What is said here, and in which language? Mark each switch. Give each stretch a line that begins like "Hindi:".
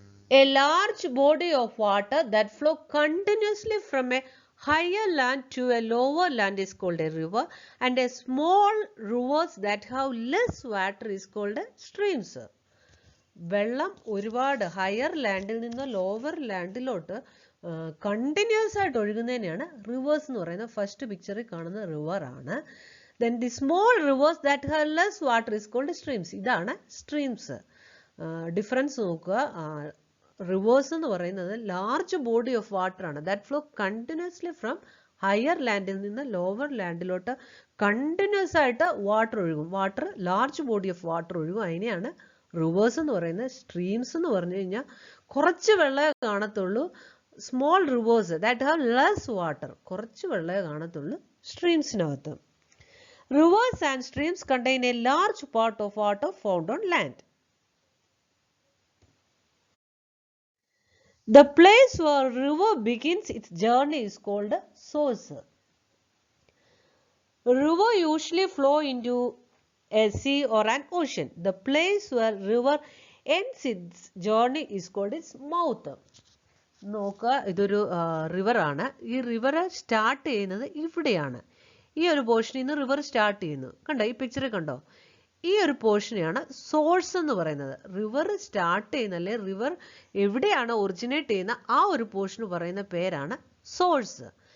English: A large body of water that flow continuously from a higher land to a lower land is called a river, and a small rivers that have less water is called streams.
Malayalam: വെള്ളം ഒരുപാട് higher ലാൻഡിൽ നിന്ന് lower ലാൻഡിലോട്ട് continuous ആയിട്ട് ഒഴുകുന്നതിനെയാണ് reverse എന്ന് പറയുന്നത്. First പിക്ചറിൽ കാണുന്ന river ആണ്.
English: Then the small rivers that have less water is called streams.
Malayalam: ഇതാണ് സ്ട്രീംസ്. ഡിഫറൻസ് നോക്കുക. റിവേഴ്സ് എന്ന് പറയുന്നത്
English: large body of water
Malayalam: ആണ്.
English: that flow continuously from
Malayalam: higher ലാൻഡിൽ നിന്ന് ലോവർ ലാൻഡിലോട്ട് കണ്ടിന്യൂസ് ആയിട്ട് വാട്ടർ ഒഴുകും. Water large body of water ഒഴുകും. അതിനെയാണ് റിവേഴ്സ് എന്ന് പറയുന്നത്. സ്ട്രീംസ് എന്ന് പറഞ്ഞു കഴിഞ്ഞാൽ കുറച്ച് വെള്ളമേ കാണത്തുള്ളൂ.
English: small rivers that have less water,
Malayalam: കുറച്ച് വെള്ളമേ കാണത്തുള്ളൂ സ്ട്രീംസിനകത്ത്.
English: Rivers and streams contain a large part of water found on land. The place where river begins its journey is called source. River usually flow into a sea or an ocean. The place where river ends its journey is called its mouth.
Malayalam: നോക്കുക, ഇതൊരു റിവറാണ്. ഈ river start ചെയ്യുന്നത് ഇവിടെയാണ്. ഈ ഒരു പോർഷനിൽ നിന്ന് river start ചെയ്യുന്നു. കണ്ടോ, ഈ പിക്ചറിൽ കണ്ടോ? ഈ ഒരു പോർഷനെയാണ് സോഴ്സ് എന്ന് പറയുന്നത്. റിവർ സ്റ്റാർട്ട് ചെയ്യുന്ന, അല്ലെ റിവർ എവിടെയാണ് ഒറിജിനേറ്റ് ചെയ്യുന്ന ആ ഒരു പോർഷന് പറയുന്ന പേരാണ് സോഴ്സ്.